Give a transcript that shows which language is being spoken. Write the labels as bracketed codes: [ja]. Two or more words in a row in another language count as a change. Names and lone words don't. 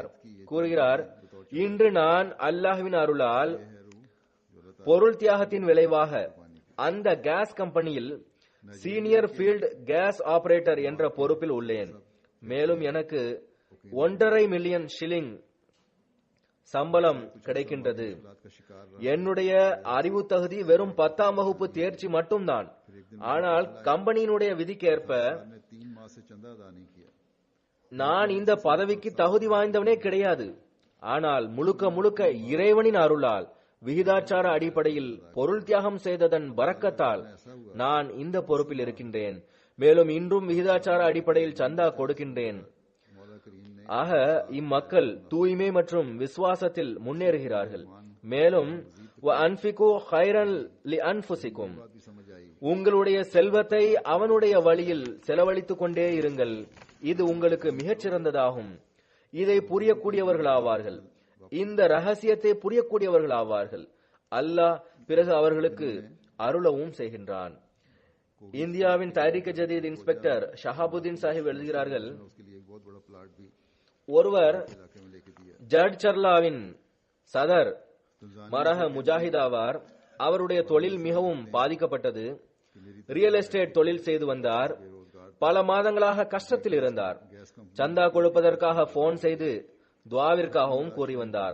[ta] கூறுகிறார், இன்று நான் அல்லாஹ்வின் அருளால் பொருள் தியாகத்தின் விளைவாக அந்த கேஸ் கம்பெனியில் சீனியர் ஃபீல்ட் கேஸ் ஆபரேட்டர் என்ற பொறுப்பில் உள்ளேன். மேலும் எனக்கு 1.5 மில்லியன் ஷில்லிங் சம்பளம் கிடைக்கின்றது. [hi] का शिकार [ta] என்னுடைய அறிவு தகுதி வெறும் 10ஆம் வகுப்பு தேர்ச்சி மட்டும்தான். ஆனால் கம்பெனியினுடைய விதிக்கேற்ப [hi] ने 3 माह से चंदा अदा नहीं किया। [ta] நான் இந்த பதவிக்கு தகுதி வாய்ந்தவனே கிடையாது. ஆனால் முழுக்க முழுக்க இறைவனின் அருளால் விகிதாச்சார அடிப்படையில் பொருள் தியாகம் செய்ததன் பரக்கத்தால் நான் இந்த பொறுப்பில் இருக்கின்றேன். மேலும் இன்றும் விகிதாச்சார அடிப்படையில் சந்தா கொடுக்கின்றேன். [hi] मौला करीम ने [ta] ஆக இம்மக்கள் தூய்மை மற்றும் விசுவாசத்தில் முன்னேறுகிறார்கள். [ar] மேலும் أنفقوا خيرا لأنفسكم, [hi] बात भी समझ आई। [ta] உங்களுடைய செல்வத்தை அவனுடைய வழியில் செலவழித்துக் கொண்டே இருங்கள். இது உங்களுக்கு மிகச் சிறந்ததாகும். இதை புரியக்கூடியவர்களாவார்கள். இந்த ரகசியத்தை புரியக்கூடியவர்களாவார்கள். அல்லாஹ் பிறகு அவர்களுக்கு அருளவும் செய்கின்றான். இந்தியாவின் தாரிக ஜதீத் இன்ஸ்பெக்டர் ஷஹாபுதீன் சாஹிப் எழுதுகிறார்கள், [hi] उसके लिए एक बहुत बड़ा प्लाट भी [ta] ஒருவர் [hi] इलाके में लेके दिया। [ta] ஜட்சர்லாவின் சதர் மரஹ முஜாஹித் ஆவார். அவருடைய தொழில் மிகவும் பாதிக்கப்பட்டது. ரியல் எஸ்டேட் தொழில் செய்து வந்தார். பல மாதங்களாக கஷ்டத்தில் இருந்தார். சந்தா கொடுப்பதற்காக போன் செய்து துவாவிற்காகவும் கூறி வந்தார்.